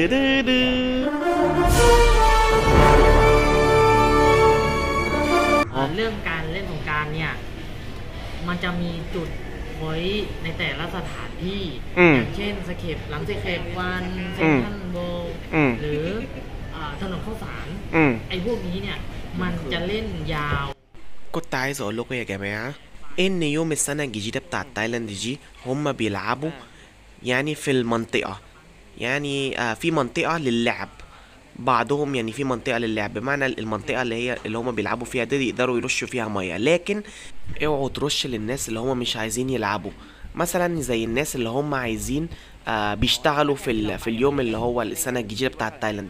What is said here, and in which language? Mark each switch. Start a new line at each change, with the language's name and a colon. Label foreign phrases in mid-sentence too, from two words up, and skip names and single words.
Thai: เรื่องการเล่นสงกรานต์เนี่ยมันจะมีจุดไว้ในแต่ละสถานที่อย่างเช่นสเคปหลังสเคปวันเซนทรัลเวิลด์หรือถนนข้าวสารไอ้พวกนี้เนี่ยมันจะเล่นยาว
Arabic: كنت عايز اقول لكم يا جماعه ان يوم السنه الجديده بتاعت تايلاند دي هم بيلعبوا يعني في المنطقه، يعني في منطقه للعب، بعضهم يعني في منطقه للعب بمعنى المنطقه اللي هم بيلعبوا فيها دي يقدروا يرشوا فيها ميه، لكن اوعوا ترش للناس اللي هم مش عايزين يلعبوا، مثلا زي الناس اللي هم عايزين بيشتغلوا في اليوم اللي هو السنه الجديده بتاعت تايلاند.